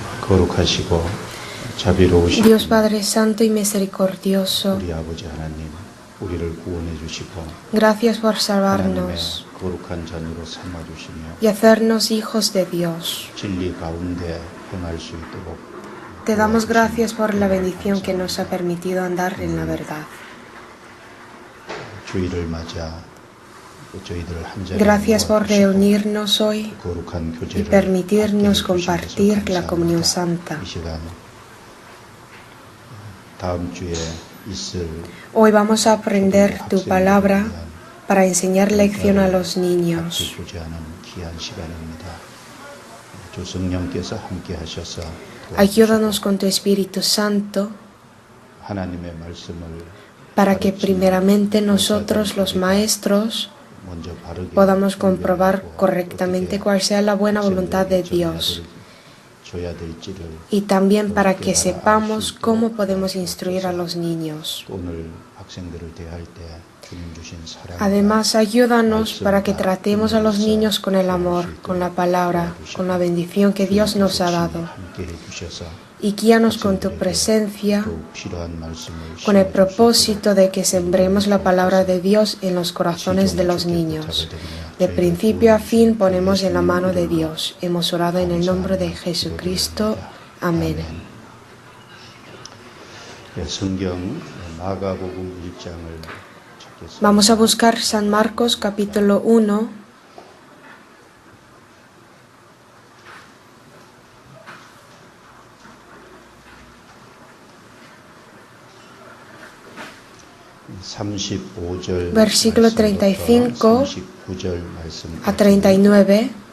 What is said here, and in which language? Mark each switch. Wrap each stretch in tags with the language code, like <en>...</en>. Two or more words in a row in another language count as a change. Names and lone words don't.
<ko>거룩하시고 자비로우신</ko> <es>Dios Padre Santo y Misericordioso,</es> <ko>우리 아버지 하나님, 우리를 구원해 주시고</ko> <es>gracias por</es> <ko>하나님의</ko> <es>salvarnos</es> <ko>거룩한 자녀로 삼아 주시며</ko> <es>y hacernos hijos de Dios.</es> <ko>진리 가운데 행할 수 있도록</ko> <es>Te damos</es> <ko>도와주시니</ko> <es>gracias por la</es> <ko>정말</ko> <es>bendición que nos ha</es> <ko>감사합니다.</ko> <es>permitido andar en la verdad.</es> <ko>주일을 맞아 저희들을 한 자리에</ko> <es>Gracias por</es> <ko>모아주시고</ko> <es>reunirnos hoy</es> <ko>거룩한</ko> <es>y</es> <ko>교제를</ko> <es>permitirnos</es> <ko>함께 해주신 것을</ko> <es>compartir la comunión</es> <ko>감사합니다.</ko> <es>santa.</es> <ko>이 시간 다음 주에 있을</ko> <es>Hoy vamos a aprender tu palabra para enseñar lección a los niños.</es> <ko>같이 교제하는 귀한 시간입니다. 주 성령께서 함께 하셔서</ko> <es>Ayúdanos con tu Espíritu Santo</es> <ko>하나님의 말씀을</ko> <es>para que primeramente nosotros los maestros</es> <ko>먼저 바르게</ko> <es>podamos comprobar</es> <ko>분별하고</ko> <es>correctamente</es> <ko>어떻게</ko> <es>cuál sea la buena voluntad de</es> <ko>학생들에게</ko> <es>Dios</es> <ko>줘야 될지를</ko> <es>y también para que sepamos cómo podemos instruir a los niños.</es> <ko>오늘 학생들을 대할 때 주님 주신 사랑</ko> <es>Además, ayúdanos para que tratemos a los niños con el amor, con la palabra, con la bendición que Dios nos ha dado.</es> <ko>함께 해주셔서</ko> <es>Y guíanos con tu presencia,</es> <ko>더욱 필요한 말씀을</ko> <es>con el propósito de que sembremos la palabra de Dios en los corazones de los niños. De principio a fin ponemos en la mano de Dios. Hemos orado en el nombre de Jesucristo. Amén.</es> <ko>성경 마가복음 1장을 찾겠습니다.</ko> <es>Vamos a buscar San Marcos capítulo 1. Versículo 35 a 39.</es>